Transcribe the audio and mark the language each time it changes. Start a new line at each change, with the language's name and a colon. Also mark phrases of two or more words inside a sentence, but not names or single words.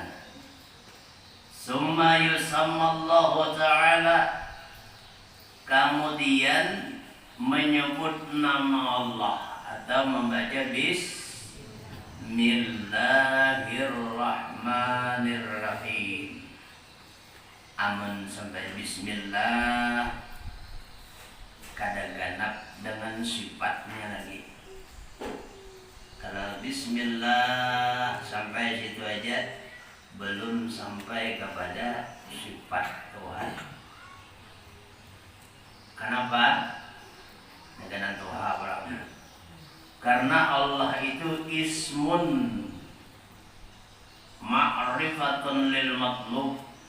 Arabic: ثم يسمي الله تعالى,
Indonesian: kemudian menyebut nama Allah atau membaca Bismillahirrahmanirrahim.
Banjar: Amun sampai Bismillah kada ganap dengan sifatnya lagi.
Indonesian: Kalau Bismillah sampai situ aja belum sampai kepada sifat Tuhan. Kenapa? Dengan Tuhan. Karena Allah itu
Arabic: اسم معرفة للمطلوب.